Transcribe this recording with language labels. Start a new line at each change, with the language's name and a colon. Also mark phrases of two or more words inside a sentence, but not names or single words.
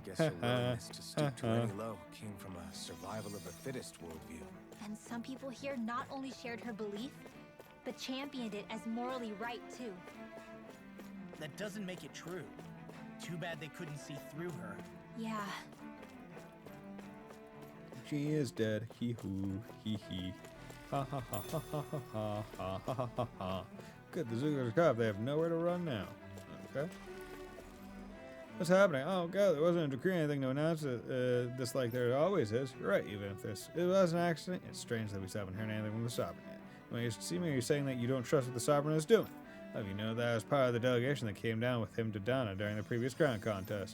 English: I guess your willingness to stoop to any low came from a survival of the fittest worldview. And some people here not only shared her belief, but championed it as morally right too. That doesn't make it true. Too bad they couldn't see through her. Yeah. She is dead. Hee hoo. Hee hee. Ha ha ha ha ha ha ha ha ha ha ha. Good, the Zoogers are caught. They have nowhere to run now. Okay. What's happening? Oh god, there wasn't a decree or anything to announce this like there always is. You're right, even if it was an accident, it's strange that we still haven't heard anything from the Sovereign yet. When you see me, you're saying that you don't trust what the Sovereign is doing. How do you know that I was part of the delegation that came down with him to Dana during the previous crown contest?